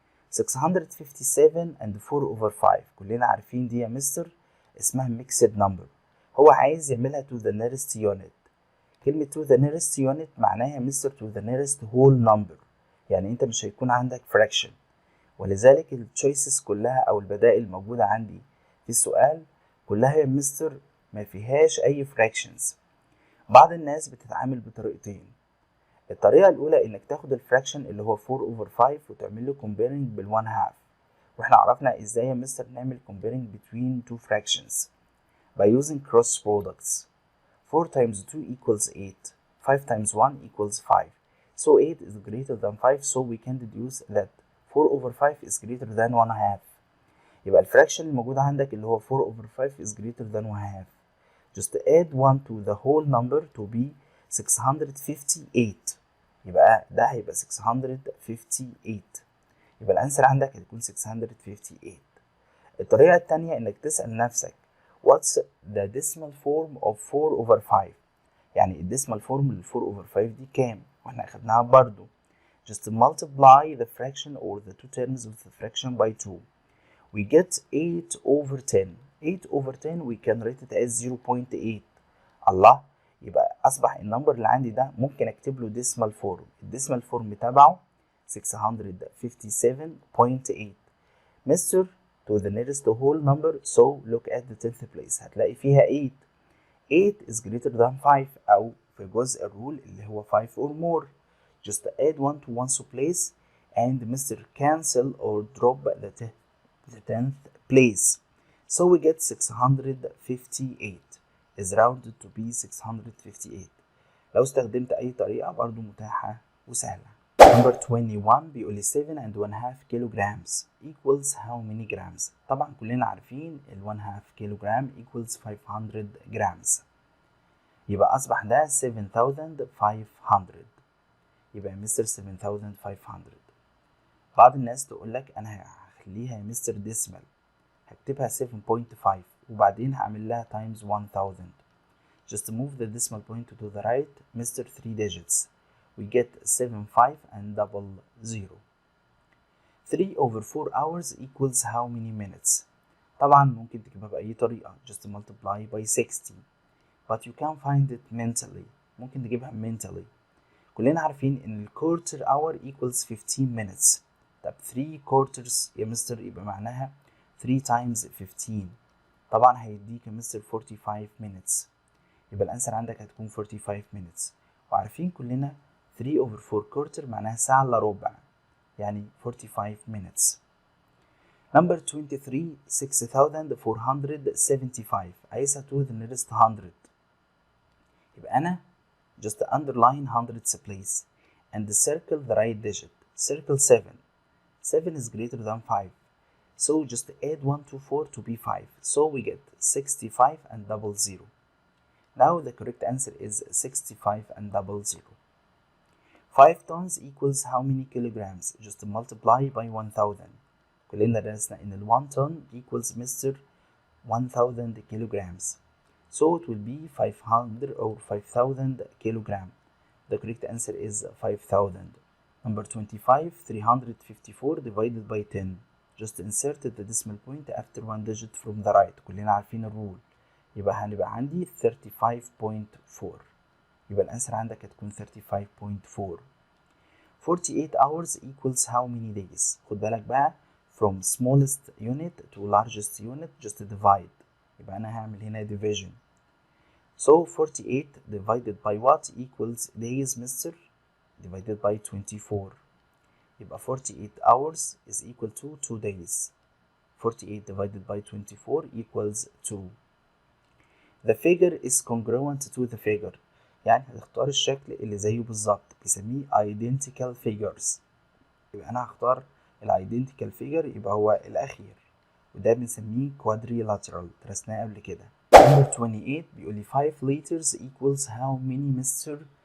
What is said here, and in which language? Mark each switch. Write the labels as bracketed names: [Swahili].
[Arabic] 657 and 4/5 كلنا عارفين دي يا مستر اسمها mixed number. هو عايز يعملها to the nearest unit. كلمة to the nearest unit معناها مستر to the nearest whole number، يعني انت مش هيكون عندك fraction. ولذلك التشويسز كلها او البدائل الموجودة عندي في السؤال كلها يا مستر ما فيهاش اي fractions. بعض الناس بتتعامل بطريقتين. الطريقة الأولى إنك تاخد الفراكشن اللي هو 4/5 وتعمل له comparing بال1 half. وإحنا عرفنا إزاي يا مستر نعمل [English] comparing between two fractions by using cross products. 4 times 2 equals 8. 5 times 1 equals 5. So 8 is greater than 5 so we can deduce that 4/5 is greater than 1 half. [Arabic] يبقى الفراكشن الموجود عندك اللي هو 4/5 [English] is greater than 1 half. Just add 1 to the whole number to be 658. [Arabic] يبقى ده هيبقى 658. يبقى الانسر عندك هتكون 658. الطريقة التانية انك تسأل نفسك [English] what's the decimal form of 4/5؟ [Arabic] يعني الديسمال فورم لل 4/5 دي كام؟ واحنا اخدناها برضو. [English] Just multiply the fraction or the two terms of the fraction by 2. We get 8/10. 8/10 we can write it as 0.8. [Arabic] الله، يبقى اصبح النمبر اللي عندي ده ممكن اكتب له ديسمال فورم. الديسمال فورم تبعه [English] 657.8. Mr. to the nearest whole number, so look at the 10th place. [Arabic] هتلاقي فيها 8. [English] 8 is greater than 5 [Arabic] أو في جزء الرول اللي هو [English] 5 or more. Just add 1 to one's place and Mr. cancel or drop the 10th place. So we get 658 is rounded to be 658. [Arabic] لو استخدمت أي طريقة برضو متاحة وسهلة. Number 21 بيقول لي 7 and 1/2 kilograms equals how many grams. طبعا كلنا عارفين ال [English] 1/2 kilogram equals 500 grams. [Arabic] يبقى أصبح ده 7500. يبقى يا مستر 7500. بعض الناس تقول لك أنا هخليها يا مستر ديسمال، هكتبها 7.5 وبعدين هعمل لها times 1000. [English] Just move the decimal point to the right, Mr. 3 digits. We get 75 and double 0. 3 over 4 hours equals how many minutes? [Arabic] طبعا ممكن تجيبها بأي طريقة. [English] Just multiply by 60. But you can find it mentally. [Arabic] ممكن تجيبها mentally. [English] كلنا عارفين إن quarter hour equals 15 minutes. [Arabic] طب 3 quarters يا مستر يبقى معناها 3 times 15. طبعا هيديك يا مستر 45 minutes. يبقى الأنسر عندك هتكون 45 minutes. وعارفين كلنا 3 over 4 quarter معناها ساعة إلا ربع، يعني 45 minutes. [English] Number 23 6475 عايزها to the nearest 100. يبقى أنا just underline hundreds place and circle the right digit. Circle 7. 7 is greater than 5. So just add 1 to 4 to be 5. So we get 65 and double 0. Now the correct answer is 65 and double 0. 5 tons equals how many kilograms? Just multiply by 1000. [Arabic] كلنا درسنا إن ال 1 ton equals Mr. [English] 1000 kilograms. So it will be 500 or 5000 kilogram. The correct answer is 5000. Number 25 354 divided by 10. Just insert the decimal point after one digit from the right. [Arabic] كلنا عارفين الرول. يبقى هنبقى عندي 35.4. يبقى الأنسر عندك هتكون 35.4. [English] 48 hours equals how many days. [Arabic] خد بالك بقى [English] from smallest unit to largest unit just divide. [Arabic] يبقى أنا هعمل هنا division. [English] So 48 divided by what equals days mister? Divided by 24. يبقى 48 hours is equal to 2 days. 48 divided by 24 equals 2. The figure is congruent to the figure. [Arabic] يعني هتختار الشكل اللي زيه بالظبط، بيسميه identical figures. يبقى أنا هختار identical figure يبقى هو الأخير، وده بنسميه quadrilateral، درسناه قبل كده. Number 28 بيقول لي 5 liters equals how many Mr.